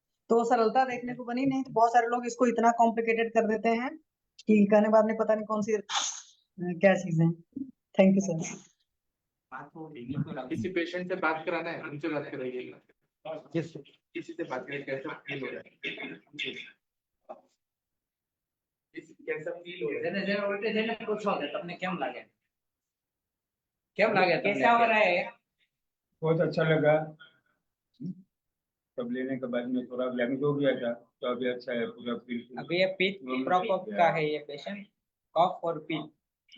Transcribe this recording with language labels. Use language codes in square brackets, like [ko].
[hi] तो वो सरलता देखने को बनी नहीं, तो बहुत सारे लोग इसको इतना कॉम्प्लिकेटेड कर देते हैं कि कहने बाद में पता नहीं कौन सी क्या चीज है। [en] Thank you sir. [hi] किसी पेशेंट से बात कराना है, उनसे बात कराइएगा। किसी से बात करें, कैसा फील हो रहा है, कैसा फील हो रहा है। [gu] જેને જેને ઉલટી થઈને પૂછો કે તમને કેમ લાગે, કેમ લાગે તમને? [hi] कैसा हो रहा है? बहुत अच्छा लगा। तब लेने के बाद में थोड़ा ब्लैमिश हो गया था, तो अभी अच्छा है पूरा फील। अभी ये पित्त प्रकोप का है ये पेशेंट, कफ और पित्त।